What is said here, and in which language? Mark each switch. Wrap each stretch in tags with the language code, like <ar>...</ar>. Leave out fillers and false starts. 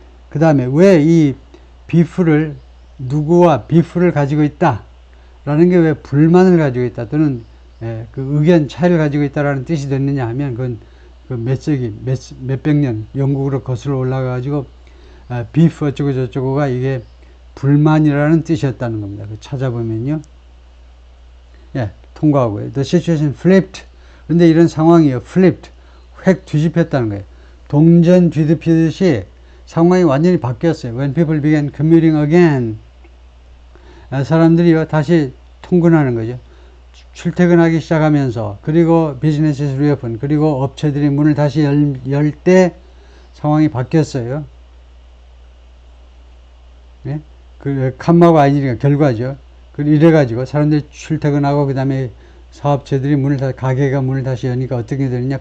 <ko>그 다음에 왜 이 비프를 누구와 비프를 가지고 있다 라는 게 왜 불만을 가지고 있다 또는 그 의견 차이를 가지고 있다라는 뜻이 됐느냐 하면 그건 그 몇백 년 영국으로 거슬러 올라가 가지고 비프 어쩌고 저쩌고가 이게 불만이라는 뜻이었다는 겁니다. 찾아보면요. 통과하고요.</ko> <en>The situation flipped.</en> <ko>그런데 이런 상황이요. flipped. 획 뒤집혔다는 거예요. 동전 뒤집히듯이 상황이 완전히 바뀌었어요.</ko> <en>When people began commuting again.</en> <ko>사람들이요. 다시 통근하는 거죠. 출퇴근하기 시작하면서 그리고</ko> <en>businesses reopen.</en> <ko>그리고 업체들이 문을 다시 열 때 상황이 바뀌었어요. 네? 그 칸마고 아이니까 결과죠. 이래가지고 사람들이 출퇴근하고 그 다음에 사업체들이 가게가 문을 다시 여니까 어떻게 되느냐?</ko>